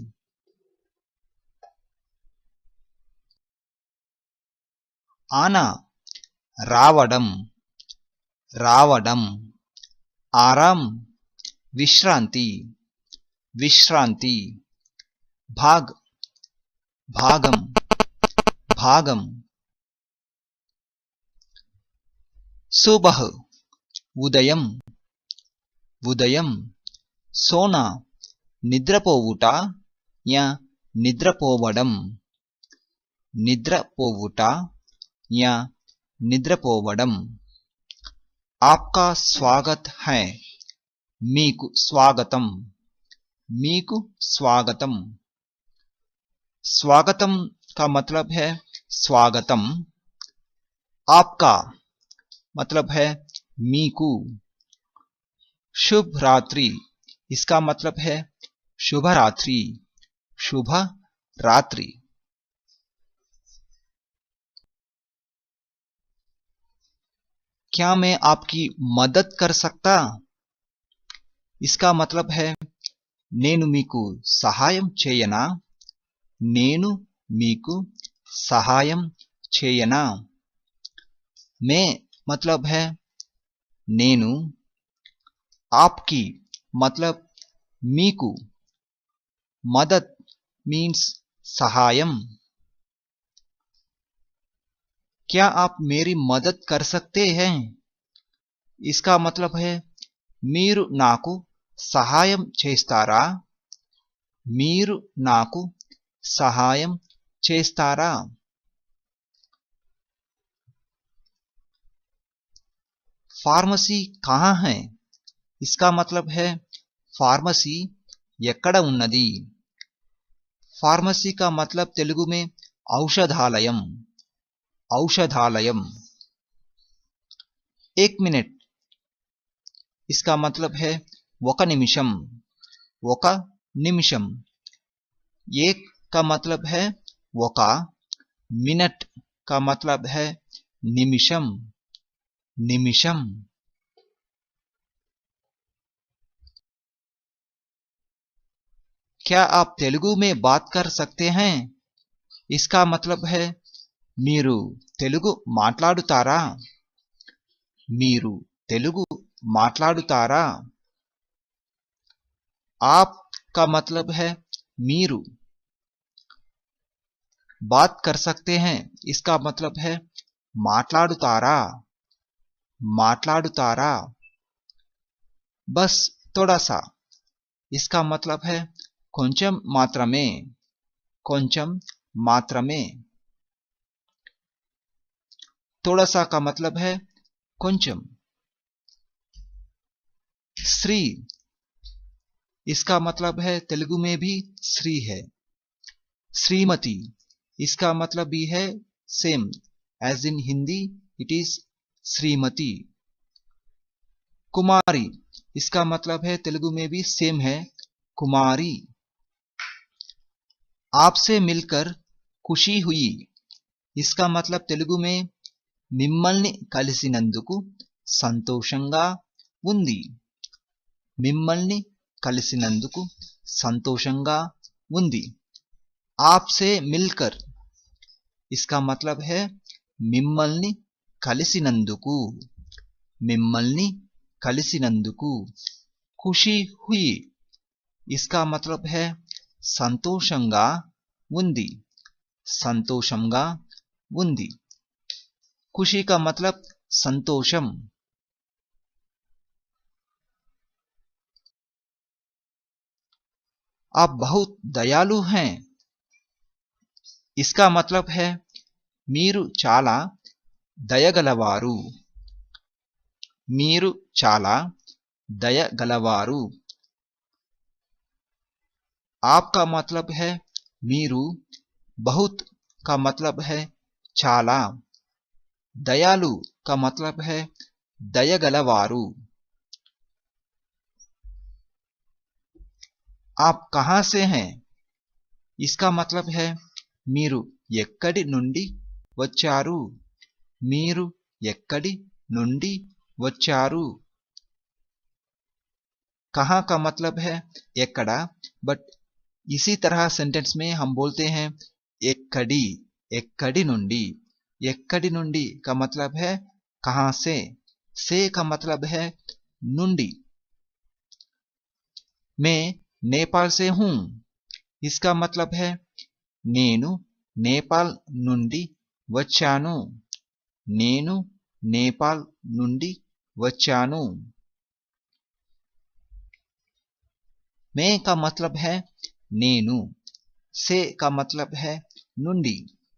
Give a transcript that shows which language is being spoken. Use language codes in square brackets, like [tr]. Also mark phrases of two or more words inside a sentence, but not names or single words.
[te] आना రావడం రావడం, आराम విశ్రాంతి విశ్రాంతి, भाग భాగం భాగం, सुबह ఉదయం ఉదయం, सोना నిద్రపోవుట या నిద్రపోవడం నిద్రపోవుట या నిద్రపోవడం, [hi] आपका स्वागत है [te] మీకు స్వాగతం మీకు స్వాగతం, [hi] स्वागतम का मतलब है स्वागतम, आपका मतलब है मीकू, शुभ रात्रि इसका मतलब है शुभ रात्रि शुभ रात्रि, क्या मैं आपकी मदद कर सकता, इसका मतलब है [te] నేను మీకు సహాయం చేయనా నేను మీకు సహాయం చేయనా, [hi] मैं मतलब है నేను, आपकी मतलब మీకు, मदद मीन्स सहायम, क्या आप मेरी मदद कर सकते हैं, इसका मतलब है [te] మీరు నాకు సహాయం చేస్తారా మీరు నాకు సహాయం చేస్తారా? [hi] फार्मेसी कहाँ है? इसका मतलब है फार्मेसी [te] ఎక్కడ ఉన్నది? [hi] फार्मेसी का मतलब तेलुगु में औषधालयम, औषधालयम। एक मिनट, इसका मतलब है [te] ఒక నిమిషం, ఒక నిమిషం। [hi] एक का मतलब है ఒక, मिनट का मतलब है निमिषम, निमिषम। क्या आप तेलुगु में बात कर सकते हैं? इसका मतलब है [te] మీరు తెలుగు మాట్లాడుతారా? మీరు తెలుగు మాట్లాడుతారా? [hi] आप का मतलब है మీరు। बात कर सकते हैं, इसका मतलब है [te] మాట్లాడుతారా, మాట్లాడుతారా। [hi] बस थोड़ा सा, इसका मतलब है [te] కొంచెం మాత్రమే, కొంచెం మాత్రమే। [hi] थोड़ा सा का मतलब है కొంచెం। श्री, इसका मतलब है तेलुगु में भी श्री है। श्रीमती, इसका मतलब भी है [en] same as in Hindi, it is [hi] श्रीमती। कुमारी, इसका मतलब है तेलुगु में भी सेम है कुमारी। आपसे मिलकर खुशी हुई, इसका मतलब तेलुगु में [te] మిమ్మల్ని కలిసినందుకు సంతోషంగా ఉంది, మిమ్మల్ని కలిసినందుకు సంతోషంగా ఉంది। [hi] आपसे मिलकर, इसका मतलब है [te] మిమ్మల్ని కలిసినందుకు, మిమ్మల్ని కలిసినందుకు। [hi] खुशी हुई, इसका मतलब है [te] సంతోషంగా ఉంది, సంతోషంగా ఉంది। [hi] खुशी का मतलब संतोषम। आप बहुत दयालु हैं, इसका मतलब है [te] మీరు చాలా దయగలవారు, మీరు చాలా దయగలవారు। [hi] आपका मतलब है మీరు, बहुत का मतलब है చాలా, दयालु का मतलब है दयगलवारू। आप कहां से हैं? इसका मतलब है [te] మీరు ఎక్కడి నుండి వచ్చారు, మీరు ఎక్కడి నుండి వచ్చారు। [hi] कहां का मतलब है ఎక్కడ, बट इसी तरह सेंटेंस में हम बोलते हैं [te] ఎక్కడి, ఎక్కడి నుండి। ఎక్కడి నుండి [hi] का मतलब है कहां से का मतलब है నుండి। मैं नेपाल से हूं, इसका मतलब है [te] నేను నేపాల్ నుండి వచ్చాను, నేను నేపాల్ నుండి వచ్చాను। [hi] मैं का मतलब है నేను, से का मतलब है నుండి।